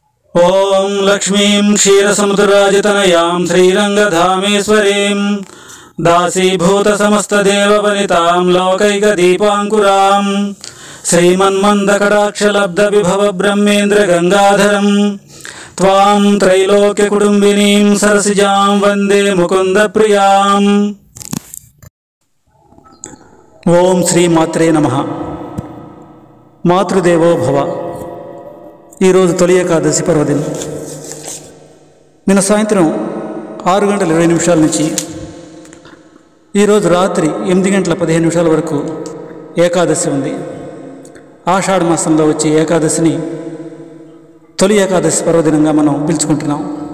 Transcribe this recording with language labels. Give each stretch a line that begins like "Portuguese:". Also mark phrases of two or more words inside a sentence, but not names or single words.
Sanskrit: ओं लक्ष्मीं क्षीरसमुद्रराजतनयां श्रीरंगधामेश्वरीं दासीभूतसमस्तदेववनितां लोकैकदीपाङ्कुरां श्रीमन्मन्दकटाक्षलब्धविभव ब्रह्मेन्द्रगङ्गाधरं त्वां त्रैलोक्यकुटुम्बिनीं सरसिजां वन्दे मुकुन्दप्रियाम्। ओं श्रीमात्रे नमः। मातृदेवो भव।
Telugu: ఈరోజు తొలి ఏకాదశి పర్వదినం. నిన్న సాయంత్రం 6:20 నుంచి ఈరోజు రాత్రి 8:15 వరకు ఏకాదశి ఉంది. ఆషాఢ మాసంలో వచ్చే ఏకాదశిని తొలి ఏకాదశి పర్వదినంగా మనం పిలుచుకుంటున్నాం.